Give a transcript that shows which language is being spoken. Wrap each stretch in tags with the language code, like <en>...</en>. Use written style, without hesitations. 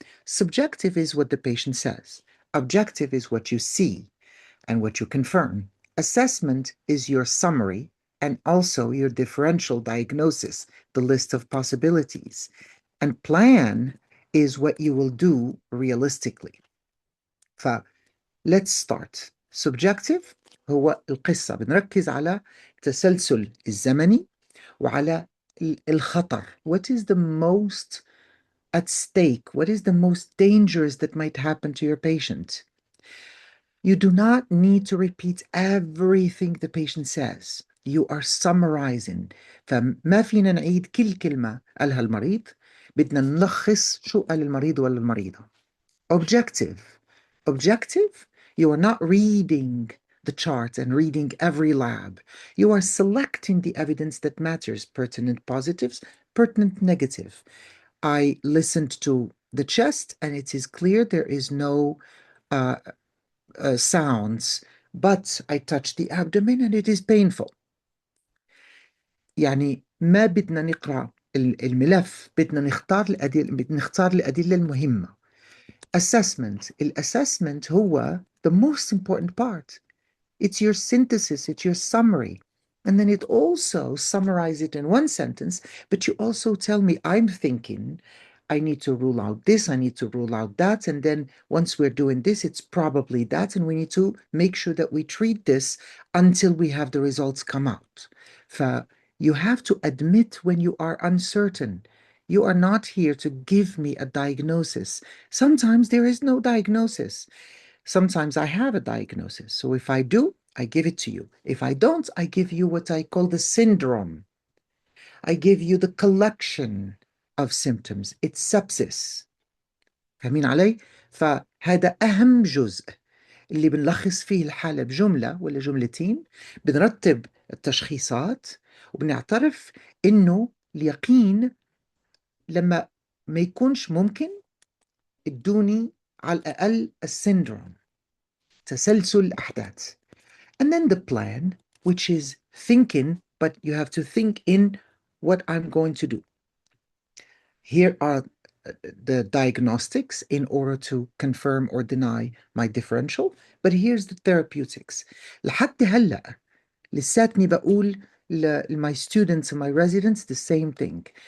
<en>Subjective is what the patient says. Objective is what you see and what you confirm. Assessment is your summary and also your differential diagnosis, the list of possibilities. And plan is what you will do realistically. فlet's start.</en> <ar>Subjective هو القصة، بنركز على التسلسل الزمني وعلى الخطر.</ar> <en>What is the most at stake? What is the most dangerous that might happen to your patient? You do not need to repeat everything the patient says. You are summarizing.</en> <ar>فما فينا نعيد كل كلمة قالها المريض، بدنا نلخص شو قال المريض ولا المريضة.</ar> <en>Objective. Objective, you are not reading the chart and reading every lab. You are selecting the evidence that matters, pertinent positives, pertinent negative. I listened to the chest and it is clear there is no uh, sounds, but I touch the abdomen and it is painful.</en> <ar>يعني ما بدنا نقرأ الملف، بدنا نختار الأدلة المهمة.</ar> <en>Assessment.</en> <ar>الأسسمنت هو</ar> <en>the most important part. It's your synthesis, it's your summary. And then it also summarize it in one sentence, but you also tell me, I'm thinking, I need to rule out this, I need to rule out that. And then once we're doing this, it's probably that. And we need to make sure that we treat this until we have the results come out. You have to admit when you are uncertain. You are not here to give me a diagnosis. Sometimes there is no diagnosis. Sometimes I have a diagnosis. So if I do, I give it to you. If I don't, I give you what I call the syndrome. I give you the collection of symptoms. It's sepsis.</en> <ar>فاهمين علي؟ فهذا أهم جزء اللي بنلخص فيه الحالة بجملة ولا جملتين، بنرتب التشخيصات وبنعترف إنه اليقين لما ما يكونش ممكن ادوني على الأقل السيندروم، تسلسل الأحداث.</ar> <en>And then the plan, which is thinking, but you have to think in what I'm going to do. Here are the diagnostics in order to confirm or deny my differential, but here's the therapeutics.</en> <ar>لحد هلأ لساتني بقول</ar> <en>my students and my residents the same thing.</en>